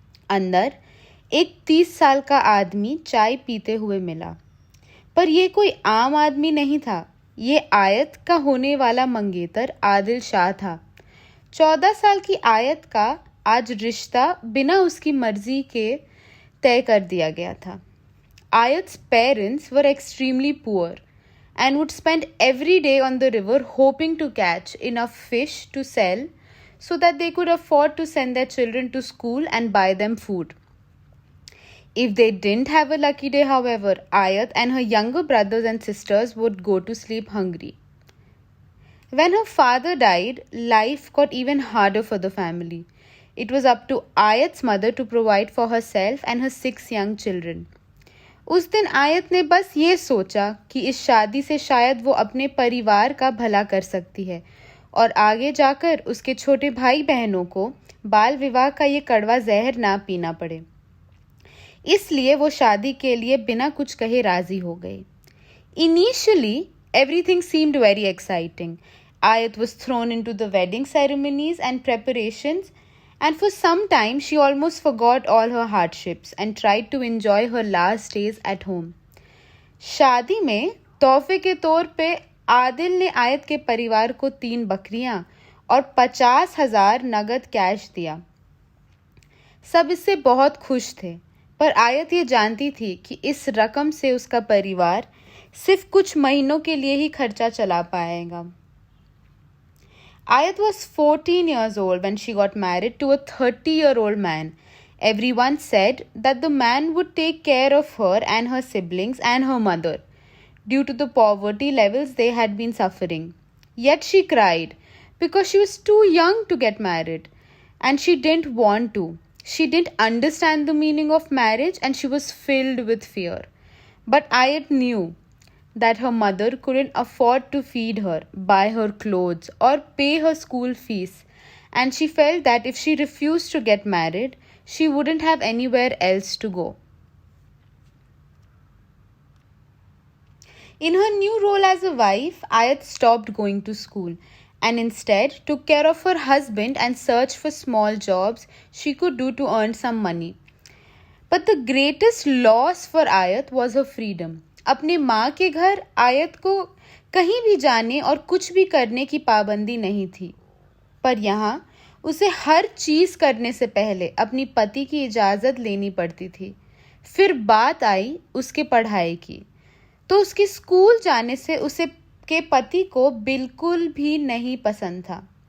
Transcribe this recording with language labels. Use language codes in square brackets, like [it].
[hi] अंदर एक 30 साल का आदमी चाय पीते हुए मिला, पर यह कोई आम आदमी नहीं था। ये आयत का होने वाला मंगेतर आदिल शाह था। 14 साल की आयत का आज रिश्ता बिना उसकी मर्जी के तय कर दिया गया था। [en] Ayat's parents were extremely poor and would spend every day on the river hoping to catch enough fish to sell so that they could afford to send their children to school and buy them food. If they didn't have a lucky day, however, Ayat and her younger brothers and sisters would go to sleep hungry. When her father died, life got even harder for the family. It was up to Ayat's mother to provide for herself and her 6 young children. [hi] उस दिन आयत ने बस ये सोचा कि इस शादी से शायद वो अपने परिवार का भला कर सकती है और आगे जाकर उसके छोटे भाई बहनों को बाल विवाह का ये कड़वा जहर ना पीना पड़े। इसलिए वो शादी के लिए बिना कुछ कहे राजी हो गए। [en] Initially, everything seemed very exciting. Ayat was thrown into the wedding ceremonies and preparations, and for some time she almost forgot all her hardships and tried to enjoy her last days at home. [hi] शादी में तोहफे के तौर पे आदिल ने आयत के परिवार को 3 बकरियां और 50,000 नगद कैश दिया। सब इससे बहुत खुश थे, पर आयत ये जानती थी कि इस रकम से उसका परिवार सिर्फ कुछ महीनों के लिए ही खर्चा चला पाएगा। [en] Ayat was 14 years old when she got married to a 30-year-old man. Everyone said that the man would take care of her and her siblings and her mother due to the poverty levels they had been suffering. Yet she cried because she was too young to get married and she didn't want to. She didn't understand the meaning of marriage and she was filled with fear. But Ayat knew that her mother couldn't afford to feed her, buy her clothes, or pay her school fees, and she felt that if she refused to get married, she wouldn't have anywhere else to go. In her new role as a wife, Ayat stopped going to school and instead took care of her husband and searched for small jobs she could do to earn some money. But the greatest loss for Ayat was her freedom. [hi] अपने माँ के घर आयत को कहीं भी जाने और कुछ भी करने की पाबंदी नहीं थी, पर यहाँ उसे हर चीज़ करने से पहले अपनी पति की इजाज़त लेनी पड़ती थी। फिर बात आई उसके पढ़ाई की, तो उसके स्कूल जाने से उसे के पति को बिल्कुल भी नहीं पसंद था।